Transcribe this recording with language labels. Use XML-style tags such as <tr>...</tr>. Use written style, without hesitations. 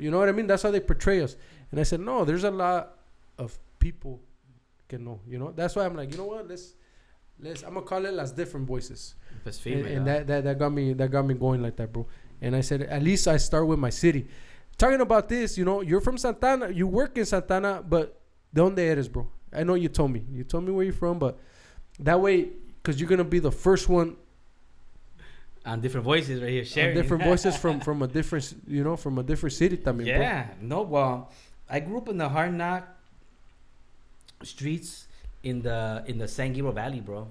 <en>You know what I mean? That's how they portray us. And I said, no, there's a lot of people</en> <es>que no,</es> <en>you know? That's why I'm like, you know what? Let's I'm going to call it Las Different Voices. And that got me going like that, bro. And I said, at least I start with my city. Talking about this, you know, you're from Santana. You work in Santana, but</en> <es>¿de dónde eres,</es> <en>bro? I know you told me. You told me where you're from, but that way, because you're going to be the first one. On Different Voices right here, sharing. Different voices from a different, you know, from a different city</en> <es>también,</es> <en>yeah, bro. No, well, I grew up in the hard knock streets in the San Gabriel Valley, bro.</en>